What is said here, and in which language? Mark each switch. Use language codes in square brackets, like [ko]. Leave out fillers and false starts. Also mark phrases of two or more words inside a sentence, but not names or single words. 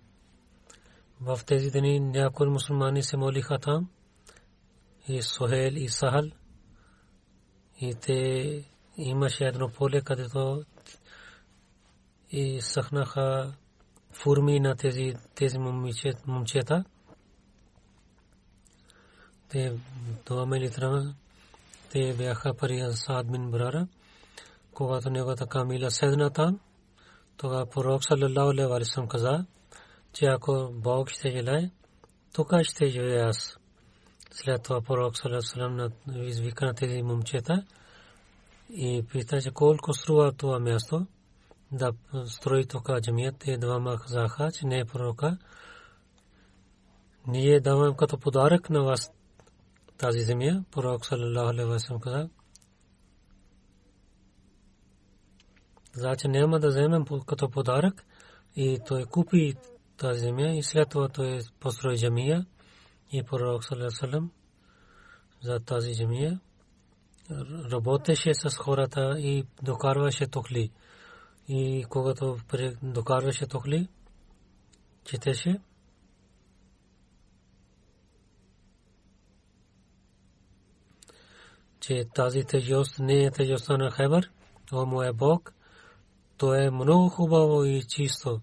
[bg] В тези дни някои мусулмани се молиха там и Сухейл и Сахал и те имаше едно поле, където и съхнаха форми на тези момчета. Те двама или трима, те бяха при Саад бин Бурара. Когато неговата камила седна там, тогава пророк [ar] صلى الله عليه وسلم [bg] каза, че ако Бог ще желае, тук ще живея аз. След това пророк [ar] صلى الله عليه وسلم [bg] извика на тези момчета и пита, че колко струва това място да строи тук джамия. Те двама казаха, че не е пророка. Ние даваме като подарък на вас тази земя. Пророк [ar] صلى الله عليه وسلم [bg] каза, значи няма да вземем като подарък. И той купи тази земя и след това той построи джамия. И пророк [ar] صلى الله عليه وسلم [bg] за тази джамия работеше с хората и докарваше тухли. И когато докарваше тухли, четеше, че тази тежест не е тежестта на Хайбър, о моя Бог, то е много хубаво и чисто.